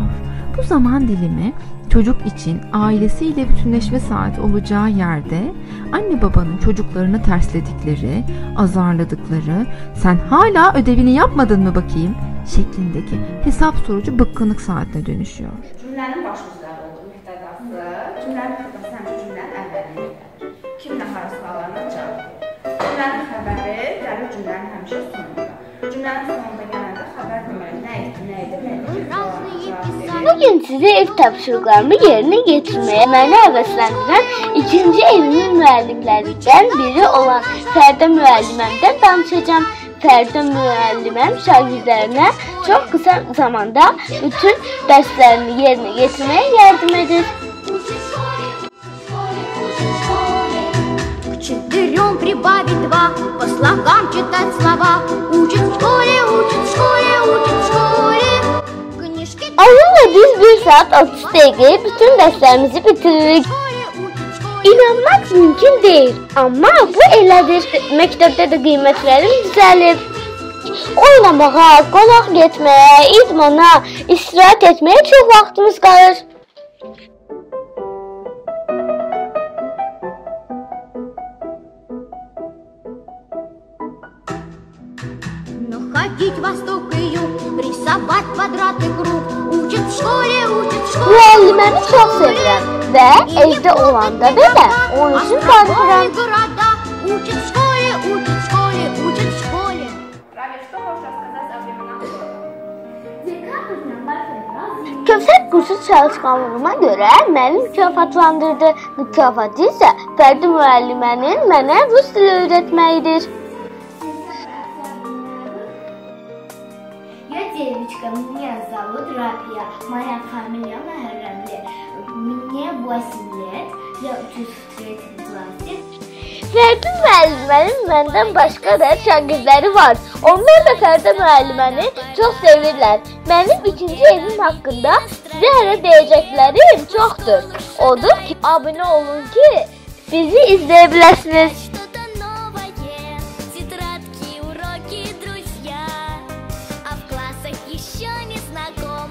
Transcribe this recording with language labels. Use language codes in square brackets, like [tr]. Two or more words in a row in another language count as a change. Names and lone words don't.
[tr] Bu zaman dilimi çocuk için ailesiyle bütünleşme saati olacağı yerde anne babanın çocuklarını tersledikleri, azarladıkları, sen hala ödevini yapmadın mı bakayım şeklindeki hesap sorucu bıkkınlık saatine dönüşüyor. [az] Cümlənin baş sözləri olur, müftədası. Cümlənin müftədası həmişə cümlənin əvvəlində gəlir. Kimlə harasıqalarına cavab verir. Cümlənin xəbəri gəlir cümlənin həmişə sonunda. Cümlənin sonunda gələndə xəbər deməli nə edir. Bugün sizə ev tapşırıqlarımı yerinə getirməyə məni həvəsləndirən ikinci evimin müəllimlərindən biri olan Fərdə müəlliməmdən danışacağım. Fərdə müəlliməm şagirdlərinə çox qısa zamanda bütün dərslərini yerinə yetirməyə yardım edir. [ru] К 4 прибавить 2, по слогам читать слова. Учит в школе, учит в школе, учит в школе. [az] Onunla biz 1 saat 30 dəqiqəyə bütün dərslərimizi bitiririk. İnanmaq mümkün deyil, amma bu elədir. Məktəbdə də qiymətlərim düzəlib. Oynamağa, qonaq getməyə, idmana, istirahət etməyə çox vaxtımız qalır. [ru] Но ходить восток и юг, рисовать квадрат и круг. Учит в школе, учит в школе. [az] Müəlliməmi çox sevirəm və evdə olanda belə onun üçün darıxıram. [ru] Учит в школе, учит в школе, учит в школе. Равиль, что хочешь рассказать о временах года? [az] Kövsət qursu çalışqanlığıma görə məni mükafatlandırdı. Mükafatı isə Fərdi müəllimənin mənə rus dili öyrətməyidir. [ru] Я девочка, меня зовут Рапия, моя фамилия Махарамли, мне 8 лет, я учусь в 3 классе. [az] Fərdi müəllimənin məndən başqa da şagirdləri var. Onlar da Fərdi müəlliməni çox sevirlər. Mənim ikinci evim haqqında sizə hələ deyəcəklərim çoxdur. Odur ki, abunə olun ki, bizi izləyə biləsiniz. [ru] Тетрадки, уроки, друзья, а в классах еще не знакомы.